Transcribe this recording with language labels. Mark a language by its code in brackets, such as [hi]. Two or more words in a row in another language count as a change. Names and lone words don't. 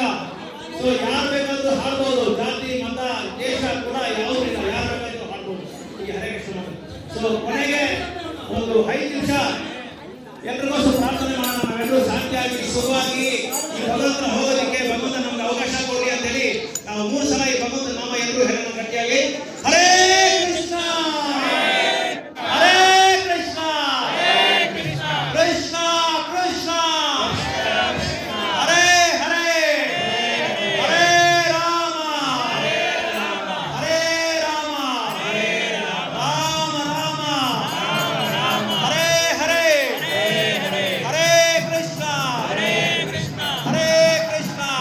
[kn] ಸೊ ಯಾರು ಬೇಕಾದ್ರೂ ಹಾಡ್ಬೋದು, ಜಾತಿ ಮತ ದೇಶ ಕೂಡ ಯಾವುದೂ ಇಲ್ಲ, ಯಾರು ಬೇಕಾದ್ರೂ ಹಾಡ್ಬೋದು ಈ ಹರೇ ಕೃಷ್ಣ. ಸೊ ಕೊನೆಗೆ ಒಂದು 5 ನಿಮಿಷ ಎಲ್ರಿಗೋಸ್ಕರ ಪ್ರಾರ್ಥನೆ ಮಾಡೋಣ. ನಾವೆಲ್ಲರೂ ಶಾಂತಿಯಾಗಿ ಸುಖವಾಗಿ ಈ ಭಗವಂತನ ಹೋಗೋದಕ್ಕೆ ಭಗವಂತ ನಮ್ಗೆ ಅವಕಾಶ ಕೊಡಿ ಅಂತ ಹೇಳಿ ನಾವು 3 ಸಲ ಈ ಭಗವಂತನ ನಾಮ ಎಲ್ಲರೂ ಹೇಳೋಣ ಗಟ್ಟಿಯಾಗಿ. [sa] ಹರೇ ಕೃಷ್ಣ ಹರೇ ಕೃಷ್ಣ ಕೃಷ್ಣ ಕೃಷ್ಣ ಹರೇ ಹರೇ ಹರೇ ರಾಮ ಹರೇ ರಾಮ ರಾಮ ರಾಮ ಹರೇ ಹರೇ ಹರೇ ಕೃಷ್ಣ ಹರೇ ಕೃಷ್ಣ ಕೃಷ್ಣ